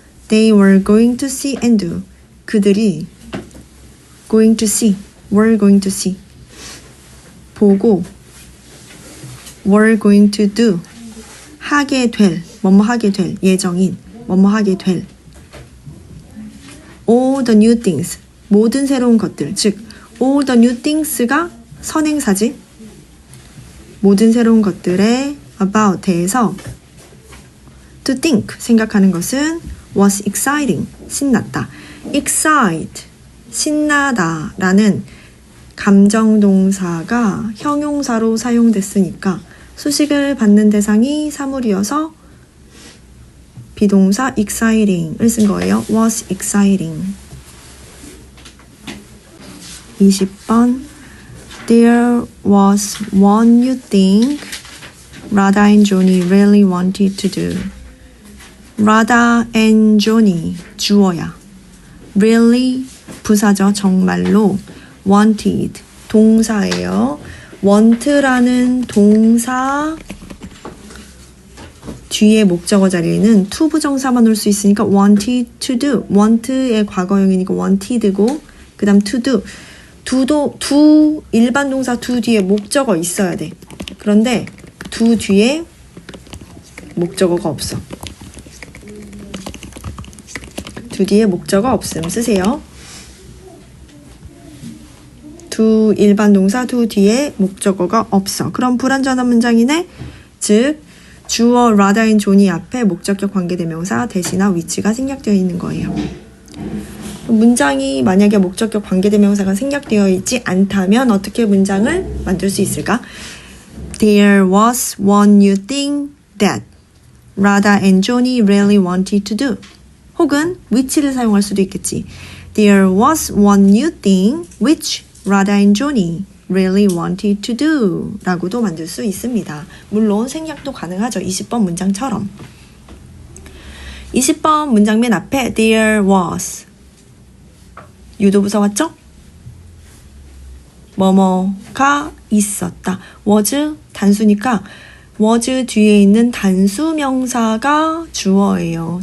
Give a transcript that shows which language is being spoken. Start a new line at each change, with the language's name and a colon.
English: They were going to see and do.
Korean: 그들이
English: going to see, were going to see.
Korean: 보고
English: were going to do.
Korean: 하게 될, 뭐뭐 하게 될, 예정인, 뭐뭐 하게 될.
English: all the new things.
Korean: 모든 새로운 것들. 즉,
English: all the new things
Korean: 가 선행사지. 모든 새로운 것들에 about 대해서
English: to think
Korean: 생각하는 것은
English: was exciting
Korean: 신났다. excite 신나다 라는 감정동사가 형용사로 사용됐으니까 수식을 받는 대상이 사물이어서 비동사 exciting을 쓴 거예요.
English: was exciting. 20번 There was one new thing Radha and Johnny really wanted to do.
Korean: Radha and Johnny 주어야. Really 부사죠. 정말로. wanted 동사예요. want라는 동사 뒤에 목적어 자리에는 to 부정사만 올 수 있으니까
English: wanted to do.
Korean: want의 과거형이니까 wanted고 그 다음
English: to do.
Korean: do 일반 동사 do 뒤에 목적어 있어야 돼. 그런데 do 뒤에 목적어가 없어. do 뒤에 목적어 없음 쓰세요. do 일반 동사 do 뒤에 목적어가 없어. 그럼 불완전한 문장이네. 즉 주어 Radha and Johnny 앞에 목적격 관계대명사 대시나 위치가 생략되어 있는 거예요. 문장이 만약에 목적격 관계대명사가 생략되어 있지 않다면 어떻게 문장을 만들 수 있을까?
English: There was one new thing that Radha and Johnny really wanted to do.
Korean: 혹은 which를 사용할 수도 있겠지.
English: There was one new thing which Radha and Johnny really wanted to do
Korean: 라고도 만들 수 있습니다. 물론 생략도 가능하죠. 20번 문장처럼. 20번 문장 맨 앞에
English: there was
Korean: 유도부사 왔죠? 뭐뭐가 있었다. was 단수니까 was 뒤에 있는 단수 명사가 주어예요.